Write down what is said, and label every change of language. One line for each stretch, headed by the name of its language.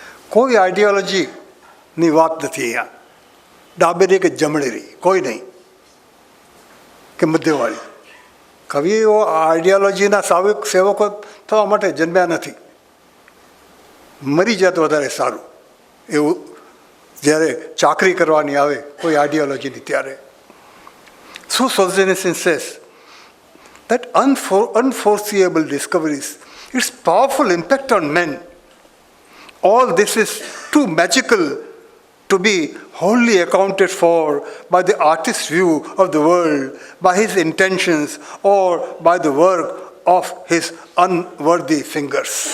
Gujarati: कोई आइडियोलॉजी ની વાત નથી અહીંયા, ડાબેરી કે જમણેરી કોઈ નહીં કે મધ્યવાળી. કવિઓ આઈડિયોલોજીના સેવકો થવા માટે જન્મ્યા નથી. મરી જાય તો વધારે સારું, એવું જ્યારે ચાકરી કરવાની આવે કોઈ આઈડિયોલોજીની ત્યારે.
English: So Solzhenitsyn says that unforeseeable discoveries, its powerful impact on men, all this is too magical to be wholly accounted for by the artist's view of the world, by his intentions, or by the work of his unworthy fingers.